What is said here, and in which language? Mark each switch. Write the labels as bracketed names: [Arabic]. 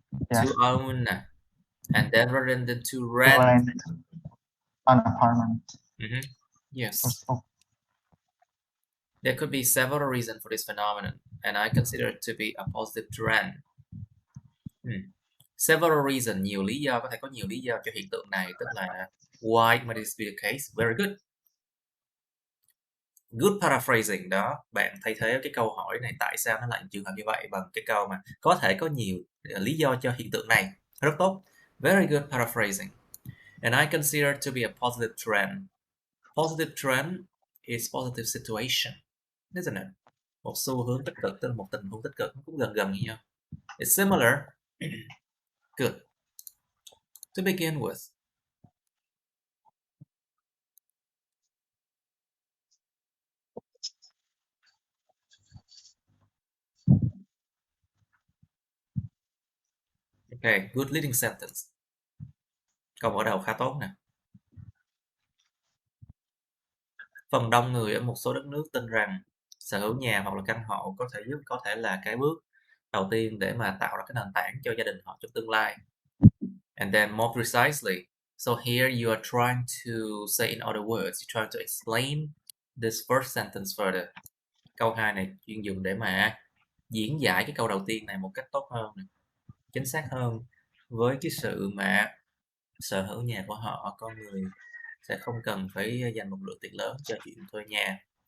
[English] Yes. To own, and then rather than to rent an apartment. Yes. There could be several reasons for this phenomenon, and I consider it to be a positive trend. Several reasons, [Vietnamese] nhiều lý do, có thể có nhiều lý do cho hiện tượng này, tức là [English] why might this be the case? Very good. Good paraphrasing [Vietnamese] đó, bạn thay thế cái câu hỏi này tại sao nó lại trường hợp như vậy bằng cái câu mà có thể có nhiều lý do cho hiện tượng này. Rất tốt. [English] Very good paraphrasing. And I consider it to be a positive trend. Positive trend is positive situation, isn't it? [Vietnamese] Một xu hướng tích cực, tức là một tình huống tích cực, nó cũng gần như nhau. [English] It's similar. Good. To begin with, okay, good leading sentence. [Vietnamese] Câu mở đầu khá tốt nè. Phần đông người ở một số đất nước tin rằng sở hữu nhà hoặc là căn hộ có thể là cái bước đầu tiên để mà tạo ra cái nền tảng cho gia đình họ trong tương lai. [English] And then more precisely, so here you are trying to say in other words, you're trying to explain this first sentence further. [Vietnamese] Câu 2 này chuyên dùng để mà diễn giải cái câu đầu tiên này một cách tốt hơn, chính xác hơn, với cái sự mà sở hữu nhà của họ, con người sẽ không cần phải dành một lượng tiền lớn cho chuyện thuê nhà.